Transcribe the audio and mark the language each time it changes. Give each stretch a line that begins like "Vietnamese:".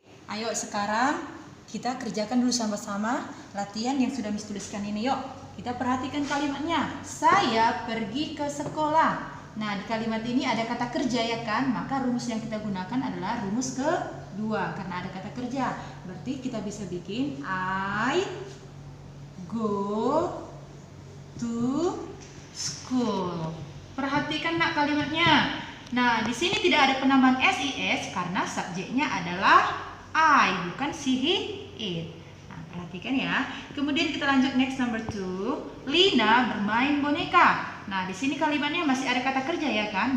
Indonesian: Ayo sekarang kita kerjakan dulu sama-sama latihan yang sudah Miss tuliskan ini. Yuk, kita perhatikan kalimatnya. Saya pergi ke sekolah. Nah, di kalimat ini ada kata kerja ya kan? Maka rumus yang kita gunakan adalah rumus kedua karena ada kata kerja. Berarti kita bisa bikin
English: I go to school.
Indonesian: Perhatikan nak kalimatnya. Nah, di sini tidak ada penambahan SIS karena subjeknya adalah I, bukan she, he, it. Nah, perhatikan ya. Kemudian kita lanjut
English: next number 2.
Indonesian: Lina bermain boneka. Nah, di sini kalimatnya masih ada kata kerja ya kan?